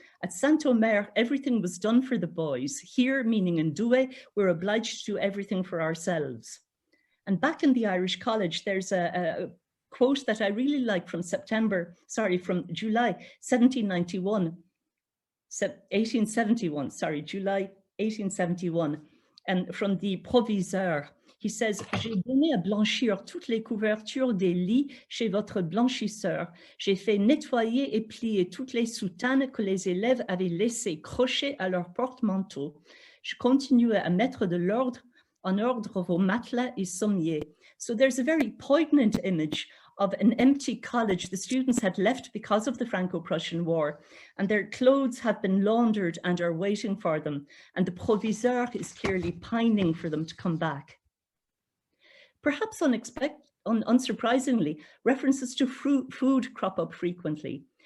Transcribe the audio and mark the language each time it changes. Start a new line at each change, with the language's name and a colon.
English: At Saint-Omer, everything was done for the boys. Here, meaning in Douai, we're obliged to do everything for ourselves. And back in the Irish College, there's a quote that I really like from July 1871, July 1871, and from the proviseur. He says,
French: j'ai donné à blanchir toutes les couvertures des lits chez votre blanchisseur. J'ai fait nettoyer et plier toutes les soutanes que les élèves avaient laissées crochées à leur porte-manteau. Je continuais à mettre de l'ordre en ordre vos matelas et sommiers.
English: So there's a very poignant image of an empty college the students had left because of the Franco-Prussian War, and their clothes have been laundered and are waiting for them, and the proviseur is clearly pining for them to come back. Perhaps unsurprisingly, references to food crop up frequently.